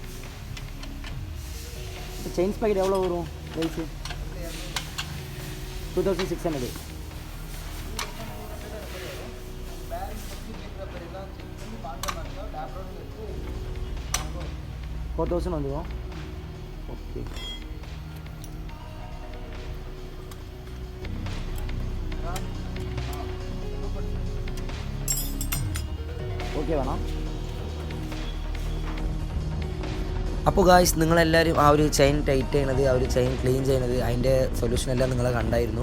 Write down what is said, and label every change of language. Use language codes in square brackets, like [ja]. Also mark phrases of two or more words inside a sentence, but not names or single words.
[ta] இப்போ செயின் பேக்கெட் எவ்வளோ வரும் ப்ரைஸு? 2600. $4000 வந்துடும். ஓகே. [ml] ഓക്കെ വേണം. അപ്പോൾ ഗായ്സ്, നിങ്ങളെല്ലാവരും ആ ഒരു ചെയിൻ ടൈറ്റ് ചെയ്യണത്, ആ ഒരു ചെയിൻ ക്ലീൻ ചെയ്യണത്, അതിൻ്റെ സൊല്യൂഷൻ എല്ലാം നിങ്ങൾ കണ്ടായിരുന്നു.